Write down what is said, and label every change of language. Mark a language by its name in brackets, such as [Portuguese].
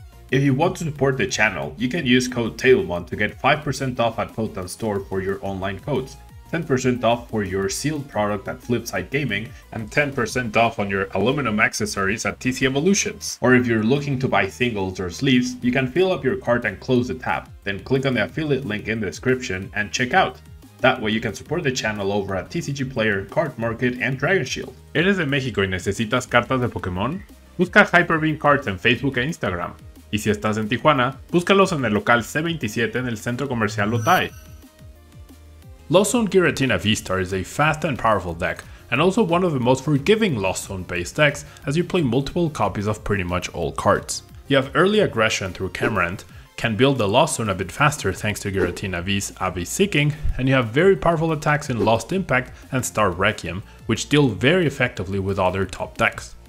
[English] If you want to support the channel, you can use code Tablemon to get 5% off at Potent Store for your online codes, 10% off for your sealed product at Flipside Gaming, and 10% off on your aluminum accessories at TC Evolutions. Or if you're looking to buy singles or sleeves, you can fill up your cart and close the tab, then click on the affiliate link in the description and check out. That way you can support the channel over at TCG Player, Card Market, and Dragon Shield. [Spanish] ¿Eres de México y necesitas cartas de Pokémon? Busca Hyperbeam Cards en Facebook e Instagram. Y si estás en Tijuana, búscalos en el local C27 en el centro comercial Otay. [English] Lost Zone Giratina V-Star is a fast and powerful deck, and also one of the most forgiving Lost Zone based decks as you play multiple copies of pretty much all cards. You have early aggression through Camarant, can build the Lost Zone a bit faster thanks to Giratina V's Abyss Seeking, and you have very powerful attacks in Lost Impact and Star Requiem, which deal very effectively with other top decks.